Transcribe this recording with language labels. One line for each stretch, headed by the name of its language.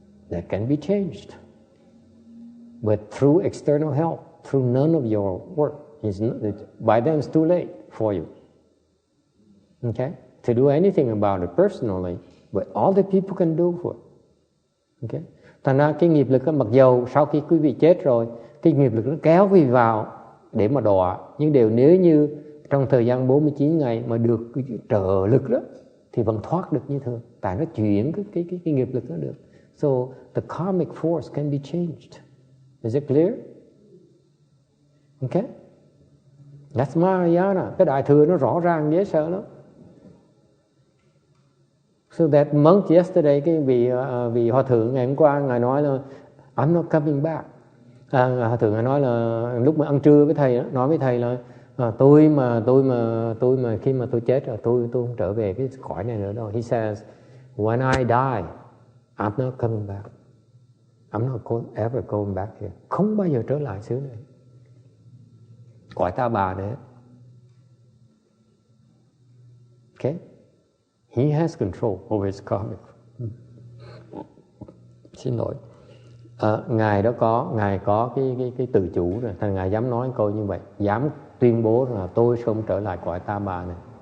English: That can be changed. But through external help, through none of your work. By then it's too late for you. Okay? To do anything about it personally, but all the people can do for it. Okay?
Vietnamese: Thành ra cái nghiệp lực, mặc dầu sau khi quý vị chết rồi, cái nghiệp lực nó kéo quý vị vào để mà đọa. Nhưng nếu như trong thời gian 49 ngày mà được cái trợ lực đó, thì vẫn thoát được như thường. Tại nó chuyển cái nghiệp lực đó được.
English: So the karmic force can be changed. Is it clear? Okay? That's Mahayana.
Vietnamese: Cái đại thừa nó rõ ràng dễ sợ lắm.
English: So that monk yesterday,
Vietnamese: cái vị hòa thượng ngày hôm qua, ngài nói là
English: I'm not coming back.
Vietnamese: Hòa thượng ngài nói là lúc mà ăn trưa với thầy, nói với thầy là tôi mà khi mà tôi chết rồi, tôi không trở về cái cõi này nữa đâu.
English: He says, when I die, I'm not coming back. I'm not ever going back here.
Vietnamese: Không bao giờ trở lại xứ này. Cõi ta bà này.
English: Okay? He has control over his karmic.
Vietnamese: Xin lỗi. Ngài có cái tự chủ rồi, thành ngài dám nói câu như vậy, dám tuyên bố là tôi không trở lại cõi ta bà này.